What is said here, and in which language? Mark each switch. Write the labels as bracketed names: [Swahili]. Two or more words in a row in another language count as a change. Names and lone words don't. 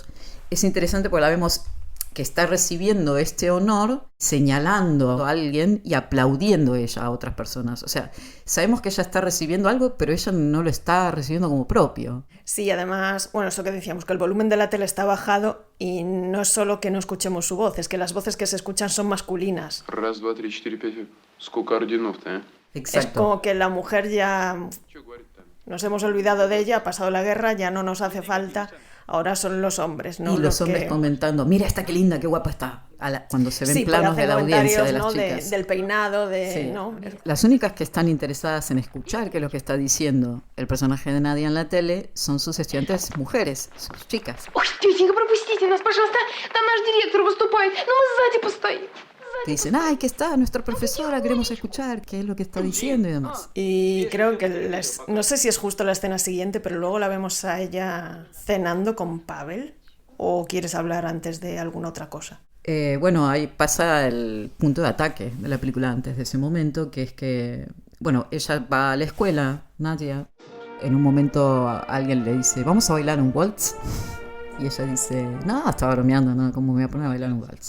[Spanish] Es interesante porque la vemos que está recibiendo este honor, señalando a alguien y aplaudiendo ella a otras personas. O sea, sabemos que ella está recibiendo algo, pero ella no lo está recibiendo como propio. Sí, además, bueno, eso que decíamos, que el volumen de la tele está bajado y no es solo que no escuchemos su voz, es que las voces que se escuchan son masculinas. [Russian] Раз, два, три, четыре, пять. Сколько орденов-то, а? [Spanish] Es Exacto. como que la mujer ya nos hemos olvidado de ella, ha pasado la guerra, ya no nos hace falta, ahora son los hombres, ¿no? Y los hombres que... comentando, mira esta qué linda, qué guapa está, cuando se ven Sí, planos de la audiencia de las ¿no? chicas. Del peinado, Sí. ¿no? Las únicas que están interesadas en escuchar qué es lo que está diciendo el personaje de Nadia en la tele son sus estudiantes mujeres, sus chicas. [Russian] Ой, тетенька, пропустите нас, пожалуйста. Там наш директор выступает. Но мы сзади постоим. [Spanish] Que dicen, ay, que está nuestra profesora, queremos escuchar qué es lo que está diciendo y demás. Y creo que no sé si es justo la escena siguiente, pero luego la vemos a ella cenando con Pavel. ¿O quieres hablar antes de alguna otra cosa? Bueno, ahí pasa el punto de ataque de la película antes de ese momento, que es que, bueno, ella va a la escuela, Nadia, en un momento alguien le dice, vamos a bailar un waltz, y ella dice, no, estaba bromeando, no, ¿cómo me voy a poner a bailar un waltz?